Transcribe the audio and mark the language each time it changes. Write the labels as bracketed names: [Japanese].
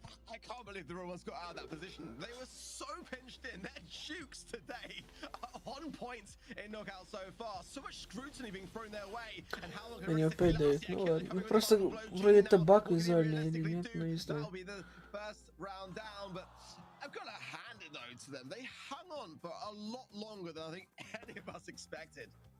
[English] I can't believe the Romans got out of that position. They were so pinched in. They're jukes today. On point in knockout so far. So much scrutiny being thrown their way. And how long [Russian] Они опять дают. Ну ладно. Ну просто вроде это баг визуальный или нет, но не знаю. [English] That'll be the first round down, but I've got to hand it though to them. They hung on for a lot longer than I think any of us expected.